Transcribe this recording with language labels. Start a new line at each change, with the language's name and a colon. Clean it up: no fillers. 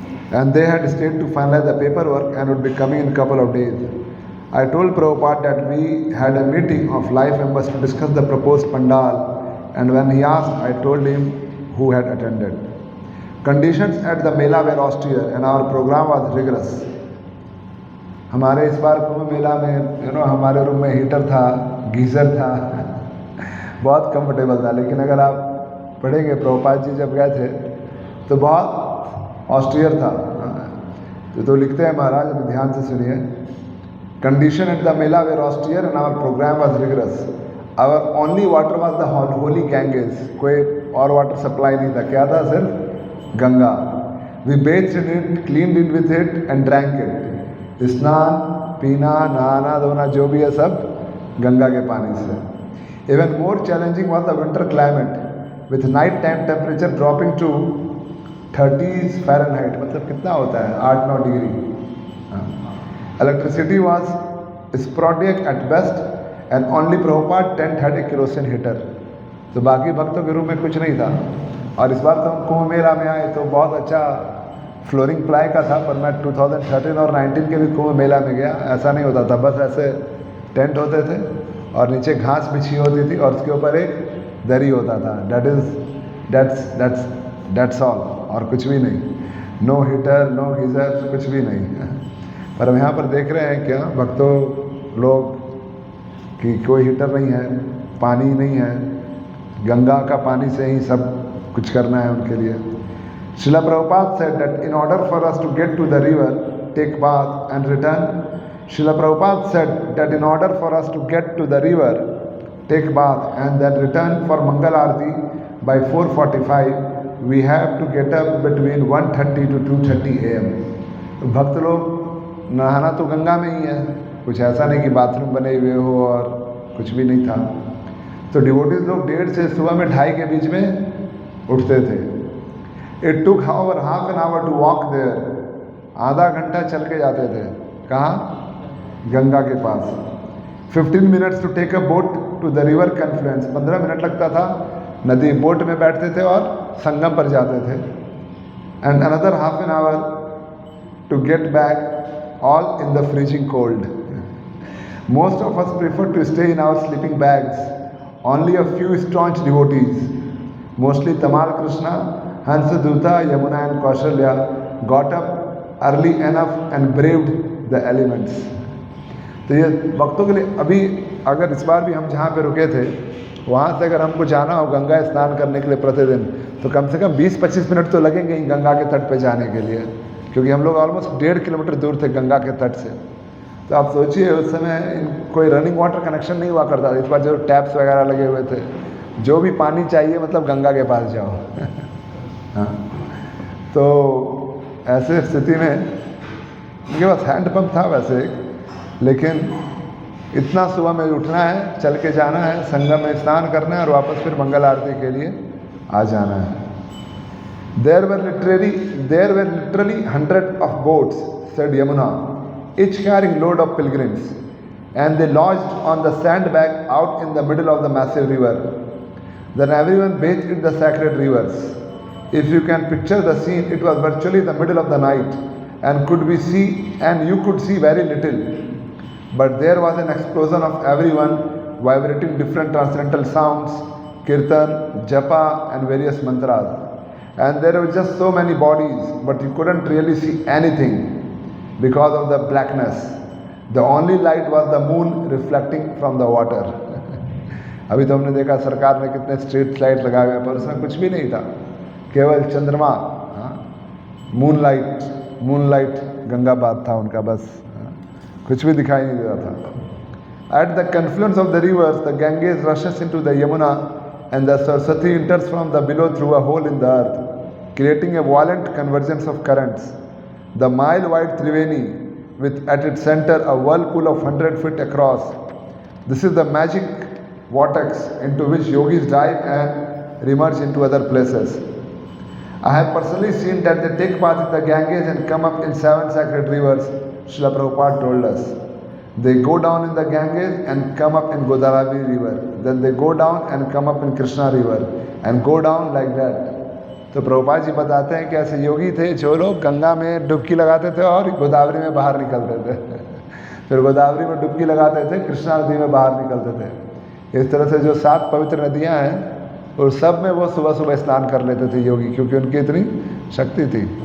English: And they had stayed to finalize the paperwork and would be coming in a couple of days. I told Prabhupada that we had a meeting of life members to discuss the proposed pandal, and when he asked, I told him who had attended. Conditions at the Mela were austere and our program was rigorous.
Hindi: हमारे इस बार कुंभ मेला में हमारे room में heater था, geyser था, बहुत comfortable था. लेकिन अगर आप पढ़ेंगे प्रभुपाद जी जब गए थे तो बहुत ऑस्ट्रियर था. तो लिखते हैं महाराज, अभी ध्यान से सुनिए.
English: Condition at the mela were austere and our program was rigorous. Our only water was the holy Ganges.
Hindi: कोई और वाटर सप्लाई नहीं था. क्या था? सिर्फ Ganga.
English: We bathed in it, cleaned it with it and drank it.
Hindi: स्नान, पीना, नहाना धोना जो भी है सब गंगा के पानी से.
English: Even more challenging was the winter climate with night time temperature dropping to 30s Fahrenheit.
Hindi: मतलब कितना होता है? 8-9 degree.
English: Electricity was sporadic at best and only Prabhupada tent had a kerosene heater.
Hindi: तो बाकी भक्तों के रूम में कुछ नहीं था. और इस बार तो हम कुंभ मेला में आए तो बहुत अच्छा फ्लोरिंग प्लाई का था, पर मैं 2013 और 19 के भी कुंभ मेला में गया, ऐसा नहीं होता था. बस ऐसे टेंट होते थे और नीचे घास बिछी होती थी और उसके ऊपर एक दरी होता था.
English: that's all,
Hindi: और कुछ भी नहीं.
English: no heater, no geyser,
Hindi: कुछ भी नहीं. पर हम यहाँ पर देख रहे हैं क्या भक्तों लोग कि कोई हीटर नहीं है, पानी नहीं है, गंगा का पानी से ही सब कुछ करना है उनके लिए.
English: Srila Prabhupada said that in order for us to get to the river, take bath and return. Srila Prabhupada said that in order for us to get to the river, take bath and then return for Mangal Aarti by 4:45, we have to get up between 1:30 to 2:30 a.m.
Hindi: भक्त लोग नहाना तो गंगा में ही है, कुछ ऐसा नहीं कि बाथरूम बने हुए हो और कुछ भी नहीं था. तो डिवोटीज लोग 1:30 से सुबह में 2:30 के बीच में उठते थे.
English: It took however half an hour to walk there.
Hindi: आधा घंटा चल के जाते थे. कहाँ? गंगा के पास.
English: 15 minutes to take a boat to the river confluence.
Hindi: 15 minute लगता था, नदी बोट में बैठते थे और संगम पर जाते थे.
English: And another half an hour to get back, all in the freezing cold. Most of us prefer to stay in our sleeping bags. Only a few staunch devotees, mostly Tamal Krishna, Hansaduta, Yamuna and Kaushalya, got up early enough and braved the elements.
Hindi: तो ये भक्तों के लिए अभी अगर इस बार भी हम जहाँ पे रुके थे वहाँ से अगर हमको जाना हो गंगा स्नान करने के लिए प्रतिदिन, तो कम से कम 20-25 मिनट तो लगेंगे ही गंगा के तट पे जाने के लिए, क्योंकि हम लोग ऑलमोस्ट 1.5 किलोमीटर दूर थे गंगा के तट से. तो आप सोचिए उस समय कोई रनिंग वाटर कनेक्शन नहीं हुआ करता था. इस बार जो टैप्स वगैरह लगे हुए थे, जो भी पानी चाहिए मतलब गंगा के पास जाओ. हाँ, तो ऐसे स्थिति में उनके पास हैंडपम्प था वैसे एक, लेकिन इतना सुबह में उठना है, चल के जाना है, संगम में स्नान करना है और वापस फिर मंगल आरती के लिए आ जाना है।
English: There were literally hundreds of boats, said Yamuna, each carrying load of pilgrims, and they lodged on the sandbank out in the middle of the massive river. Then everyone bathed in the sacred rivers. If you can picture the scene, it was virtually the middle of the night, and you could see very little. But there was an explosion of everyone vibrating different transcendental sounds, kirtan, japa, and various mantras. And there were just so many bodies, but you couldn't really see anything because of the blackness. The only light was the moon reflecting from the water.
Hindi: अभी तो हमने देखा सरकार ने कितने street light लगाए हुए, पर उसमें कुछ भी नहीं था, केवल चंद्रमा, मूनलाइट गंगाबाद था उनका, बस कुछ भी दिखाई नहीं दे रहा था।
English: At the confluence of the rivers, the Ganges rushes into the Yamuna and the Saraswati enters from the below through a hole in the earth, creating a violent convergence of currents. The mile-wide Triveni, with at its center a whirlpool of 100 feet across. This is the magic vortex into which yogis dive and remerge into other places. I have personally seen that they take part in the Ganges and come up in 7 sacred rivers, Srila Prabhupada told us. They go down in the Ganges and come up in Godavari river. Then they go down and come up in Krishna river and go down like that.
Hindi: तो प्रभुपाद जी बताते हैं कि ऐसे योगी थे जो लोग गंगा में डुबकी लगाते थे और गोदावरी में बाहर निकलते थे, फिर गोदावरी में डुबकी लगाते थे, कृष्णा नदी में बाहर निकलते थे। इस तरह से जो 7 पवित्र नदियां हैं और सब में वो सुबह सुबह स्नान कर लेते थे योगी, क्योंकि उनकी इतनी शक्ति थी।